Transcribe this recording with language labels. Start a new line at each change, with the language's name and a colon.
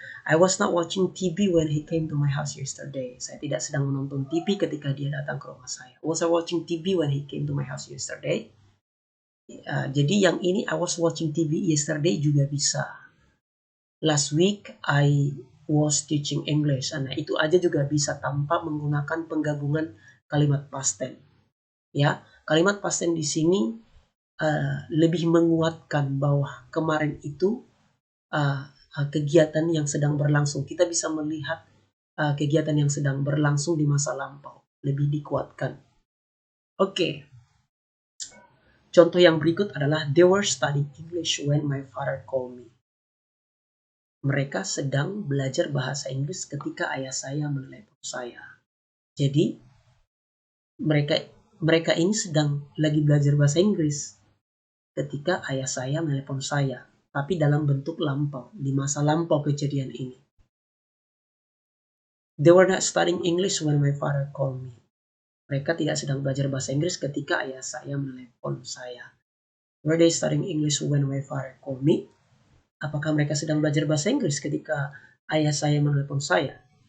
English: I was not watching TV when he came to my house yesterday.
Indonesian: Saya tidak sedang menonton TV ketika dia datang ke rumah saya.
English: Was I watching TV when he came to my house yesterday?
Indonesian: Jadi yang ini
English: I was watching TV yesterday
Indonesian: juga bisa.
English: Last week I was teaching English.
Indonesian: Nah itu aja juga bisa tanpa menggunakan penggabungan kalimat past tense. Ya, kalimat past tense di sini lebih menguatkan bahwa kemarin itu kegiatan yang sedang berlangsung. Kita bisa melihat kegiatan yang sedang berlangsung di masa lampau. Lebih dikuatkan. Oke. Contoh yang berikut adalah
English: they were studying English when my father called me.
Indonesian: Mereka sedang belajar bahasa Inggris ketika ayah saya menelepon saya. Jadi mereka ini sedang lagi belajar bahasa Inggris ketika ayah saya menelepon saya. Tapi dalam bentuk lampau, di masa lampau kejadian ini.
English: They were not studying English when my father called me.
Indonesian: Mereka tidak sedang belajar bahasa Inggris ketika ayah saya menelepon saya.
English: Were they studying English when my father called me?
Indonesian: Apakah mereka sedang belajar bahasa Inggris ketika ayah saya menelepon saya?